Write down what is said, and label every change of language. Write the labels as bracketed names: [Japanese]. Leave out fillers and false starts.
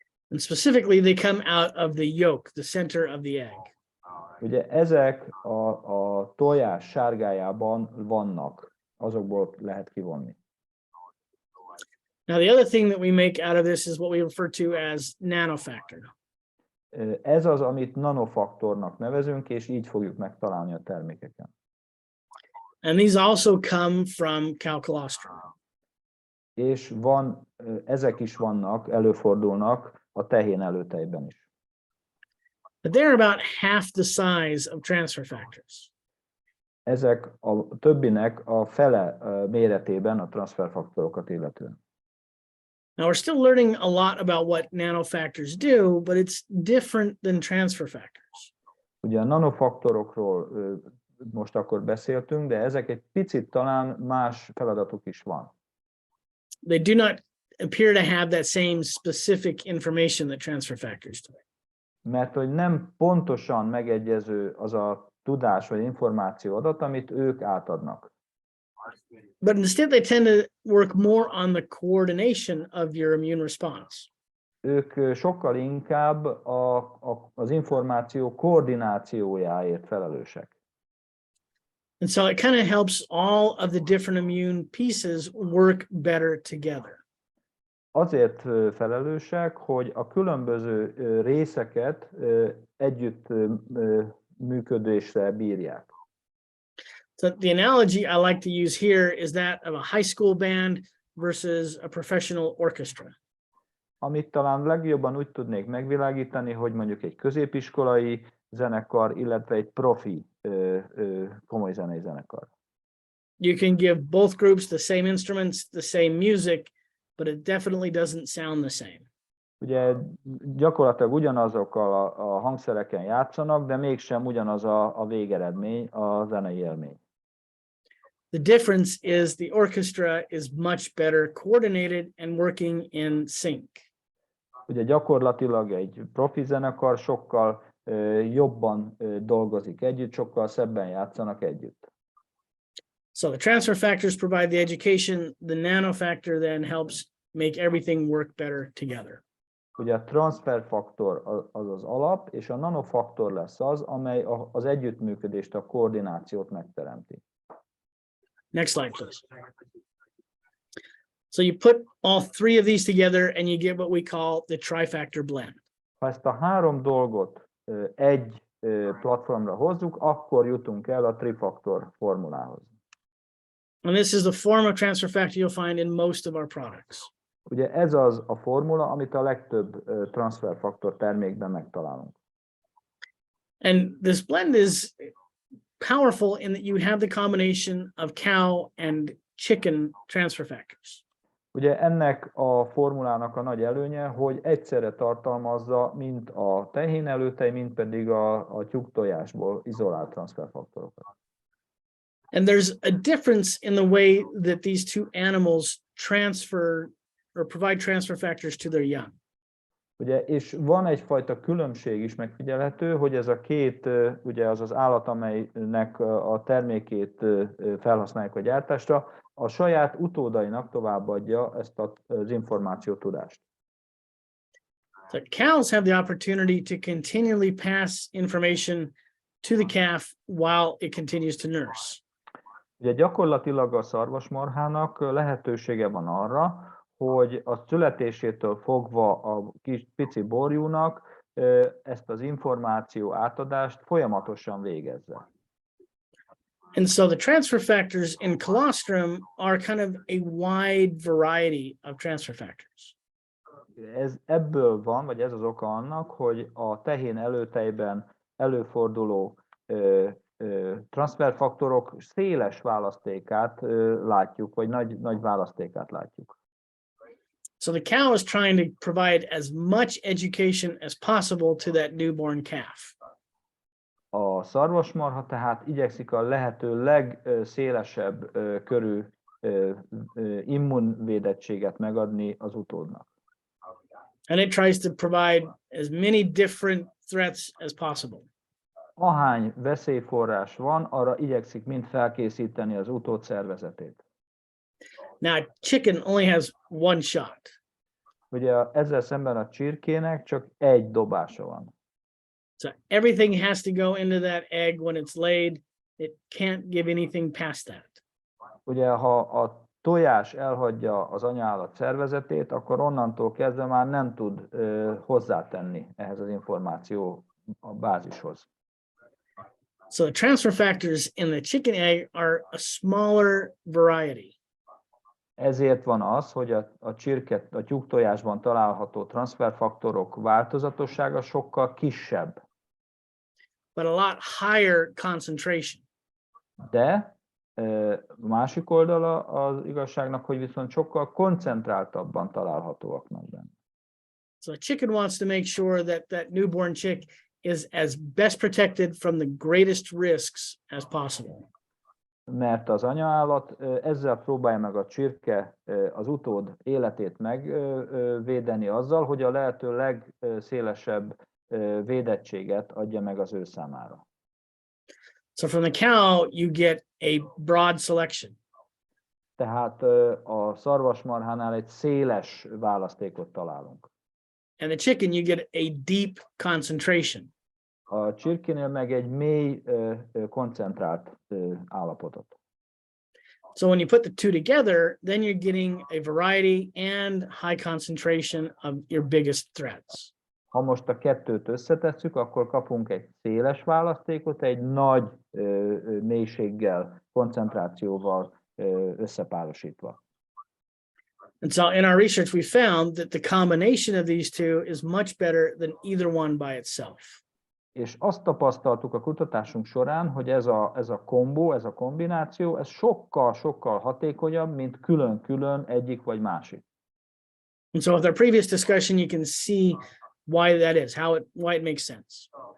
[English] And specifically, they come out of the yolk, the center of the egg. [Hungarian] Ugye ezek a tojás sárgájában vannak, azokból lehet kivonni. [English] Now, the other thing that we make out of this is what we refer to as nanofactor. [Hungarian] Ez az, amit nanofaktornak nevezünk, és így fogjuk megtalálni a termékeken. [English] And these also come from cow colostrum. [Hungarian] És ezek is előfordulnak a tehén előtejben is. [English] But they're about half the size of transfer factors. [Hungarian] Ezek a többinek a fele méretében a transferfaktorokat illetően. [English] Now we're still learning a lot about what nanofactors do, but it's different than transfer factors. [Hungarian] Ugye a nanofaktorokról most akkor beszéltünk, de ezek egy picit talán más feladatuk is van. [English] They do not appear to have that same specific information that transfer factors do. [Hungarian] Mert hogy nem pontosan megegyező az a tudás vagy információ adat, amit ők átadnak. [English] But instead they tend to work more on the coordination of your immune response. [Hungarian] Ők sokkal inkább az információ koordinációjáért felelősek. [English] And so it kind of helps all of the different immune pieces work better together. [Hungarian] Azért felelősek, hogy a különböző részeket együtt működésre bírják. [English] So the analogy I like to use here is that of a high school band versus a professional orchestra. [Hungarian] Amit talán legjobban úgy tudnék megvilágítani, hogy mondjuk egy középiskolai zenekar, illetve egy profi komoly zenei zenekar. [English] You can give both groups the same instruments, the same music, but it definitely doesn't sound the same. [Hungarian] Ugye gyakorlatilag ugyanazokkal a hangszereken játszanak, de mégsem ugyanaz a végeredmény, a zenei élmény. [English] The difference is the orchestra is much better coordinated and working in sync. [Hungarian] Ugye gyakorlatilag egy profi zenekar sokkal jobban dolgozik együtt, sokkal szebben játszanak együtt. [English] So the transfer factors provide the education, the nanofactor then helps make everything work better together. [Hungarian] Ugye a transferfaktor az az alap, és a nanofaktor lesz az, amely az együttműködést, a koordinációt megteremti. [English] Next slide, please. So you put all three of these together and you get what we call the trifactor blend. [Hungarian] Ha ezt a három dolgot egy platformra hozzuk, akkor jutunk el a trifaktor formulához. [English] And this is the form of transfer factor you'll find in most of our products. [Hungarian] Ugye ez az a formula, amit a legtöbb transferfaktor termékben megtalálunk. [English] And this blend is powerful in that you have the combination of cow and chicken transfer factors. [Hungarian] Ugye ennek a formulának a nagy előnye, hogy egyszerre tartalmazza mind a tehén előtej, mind pedig a tyúktojásból izolált transferfaktorokat. [English] And there's a difference in the way that these two animals transfer or provide transfer factors to their young. [Hungarian] Ugye, és van egyfajta különbség is megfigyelhető, hogy ez a két, ugye az az állat, amelynek a termékét felhasználják a gyártásra, a saját utódainak továbbadja ezt az információtudást. [English] So cows have the opportunity to continually pass information to the calf while it continues to nurse. [Hungarian] Ugye gyakorlatilag a szarvasmarhának lehetősége van arra, hogy a születésétől fogva a kis pici borjúnak ezt az információ átadást folyamatosan végezze. [English] And so the transfer factors in colostrum are kind of a wide variety of transfer factors. [Hungarian] Ebből van, vagy ez az oka annak, hogy a tehén előtejben előforduló transferfaktorok széles választékát látjuk, vagy nagy választékát látjuk. [English] So the cow is trying to provide as much education as possible to that newborn calf. [Hungarian] A szarvasmarha tehát igyekszik a lehető legszélesebb körű immunvédettséget megadni az utódnak. [English] And it tries to provide as many different threats as possible. [Hungarian] Ahány veszélyforrás van, arra igyekszik mind felkészíteni az utód szervezetét. [English] Now, chicken only has one shot. [Hungarian] Ugye ezzel szemben a csirkének csak egy dobása van. [English] So everything has to go into that egg when it's laid. It can't give anything past that. [Hungarian] Ugye ha a tojás elhagyja az anyaállat szervezetét, akkor onnantól kezdve már nem tud hozzátenni ehhez az információ a bázishoz. [English] So the transfer factors in the chicken egg are a smaller variety. [Hungarian] Ezért van az, hogy a tyúktojásban található transzferfaktorok változatossága sokkal kisebb. [English] But a lot higher concentration. [Hungarian] De másik oldala az igazságnak, hogy viszont sokkal koncentráltabban találhatóak meg benne. [English] So a chicken wants to make sure that that newborn chick is as best protected from the greatest risks as possible. [Hungarian] Mert az anyaállat ezzel próbálja meg a csirke az utód életét megvédeni azzal, hogy a lehető legszélesebb védettséget adja meg az ő számára. [English] So from the cow, you get a broad selection. [Hungarian] Tehát a szarvasmarhánál egy széles választékot találunk. [English] And the chicken, you get a deep concentration. [Hungarian] A csirkénél meg egy mély koncentrált állapotot. [English] So when you put the two together, then you're getting a variety and high concentration of your biggest threats. [Hungarian] Ha most a kettőt összetesszük, akkor kapunk egy széles választékot, egy nagy mélységgel, koncentrációval összepárosítva. [English] And so in our research, we found that the combination of these two is much better than either one by itself. [Hungarian] És azt tapasztaltuk a kutatásunk során, hogy ez a kombó, ez a kombináció, ez sokkal hatékonyabb, mint külön-külön egyik vagy másik. [English] And so with our previous discussion, you can see why that is, why it makes sense.